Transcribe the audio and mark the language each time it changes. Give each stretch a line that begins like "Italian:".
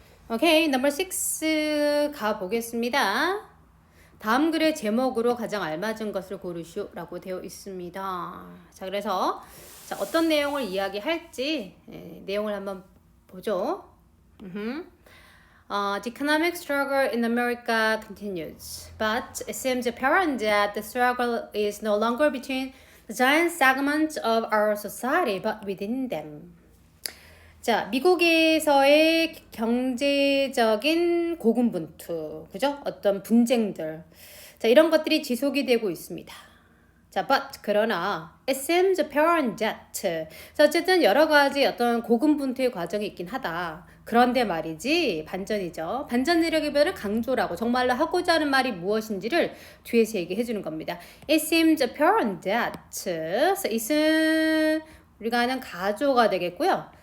Korean: 오케이, 넘버 6 가보겠습니다. 다음 글의 제목으로 가장 알맞은 것을 고르시오라고 되어 있습니다. 자, 그래서 어떤 내용을 이야기할지 내용을 한번 보죠.
English: The economic struggle in America continues, but it seems apparent that the struggle is no longer between the giant segments of our society, but within them.
Korean: 자, 미국에서의 경제적인 고군분투, 그죠? 어떤 분쟁들. 자, 이런 것들이 지속이 되고 있습니다.
English: 자, but,
Korean: 그러나,
English: it seems apparent that.
Korean: 자, 어쨌든 여러 가지 어떤 고군분투의 과정이 있긴 하다. 그런데 말이지, 반전이죠. 반전 내력의 강조라고 정말로 하고자 하는 말이 무엇인지를 뒤에서 얘기해 주는 겁니다.
English: It seems apparent that.
Korean: 그래서 it은 우리가 아는 가조가 되겠고요.